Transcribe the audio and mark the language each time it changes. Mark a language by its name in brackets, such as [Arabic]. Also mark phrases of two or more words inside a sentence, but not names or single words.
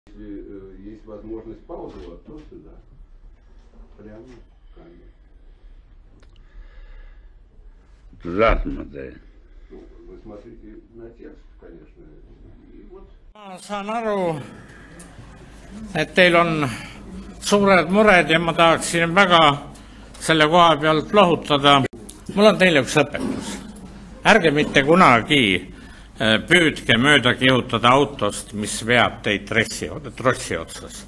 [Russian] Если есть возможность паузовать, то сюда. Прямо в камеру. Tujad mõte. Ну, вы смотрите на текст, конечно. И вот. [Estonian] Ma saan aru, et teil on suured mured ja ma tahaksin väga selle koha pealt lohutada. Mul on teile üks õpetus. Ärge mitte kunagi püüdke mööda kihutada autost, mis veab teid trossi otsas.